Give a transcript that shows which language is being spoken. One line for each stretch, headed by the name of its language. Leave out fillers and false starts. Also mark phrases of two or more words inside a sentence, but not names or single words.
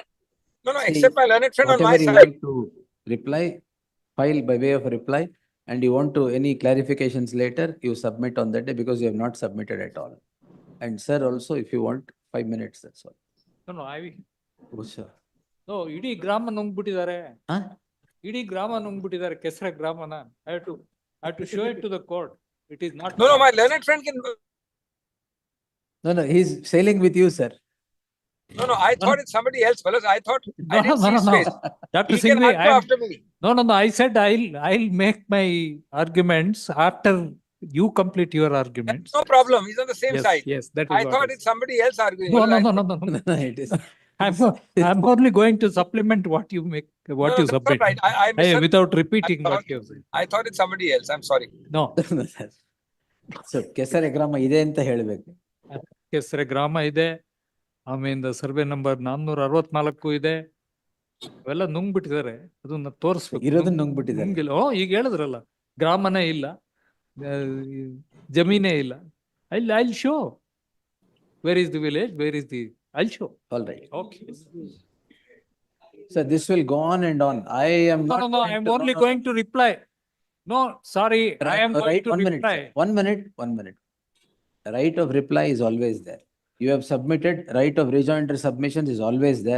English: No, except my learned friend on my Whatever you side. want to reply, file by way of a reply, and you want to any clarifications later, you submit on that day because you have not submitted at all. And sir, also, if you want 5 minutes, that's all. No, I will. Oh, sir. No,
Kannada: ಇಡೀ ಗ್ರಾಮ ನುಂಗ್ಬಿಟ್ಟಿದ್ದಾರೆ.
English: Huh?
Kannada: ಇಡೀ ಗ್ರಾಮ ನುಂಗ್ಬಿಟ್ಟಿದ್ದಾರೆ ಕೆಸರ ಗ್ರಾಮನ.
English: I have to show it to the court. It is not. No, my learned friend can. No, he's sailing with you, sir. No, I thought it's somebody else, fellas. I thought I didn't see his face. Dr. He can Singhvi, argue after me. No. I said I'll make my arguments after you complete your arguments. No problem. He's on the same side. Yes, that is I what thought it it's somebody else arguing. No. It is. I'm only going to supplement what you make, what you that's submit. not right. I misunderstood. Without repeating what you said. I thought it's somebody else. I'm sorry. No. So,
Kannada: ಕೆಸರೆ ಗ್ರಾಮ ಇದೆ ಅಂತ ಹೇಳ್ಬೇಕು. ಕೆಸರೆ ಗ್ರಾಮ ಇದೆ. ಆಮೇಲೆ
English: survey number
Kannada: 464 ಇದೆ. ಅವೆಲ್ಲ ನುಂಗ್ಬಿಟ್ಟಿದ್ದಾರೆ. ಅದನ್ನ ತೋರಿಸ್ಬೇಕು. ಇರೋದನ್ನ ನುಂಗ್ಬಿಟ್ಟಿದ್ದಾರೆ. ಈಗ ಹೇಳಿದ್ರಲ್ಲ, ಗ್ರಾಮನೇ ಇಲ್ಲ, ಜಮೀನೇ ಇಲ್ಲ.
English: I'll show. Where is the village? Where is the? I'll show. All right. Okay. So this will go on and on. I am not. No. I'm only going to reply. No, sorry. I am going to reply. 1 minute. 1 minute. Right of reply is always there. You have submitted, right of rejoinder submissions is always there.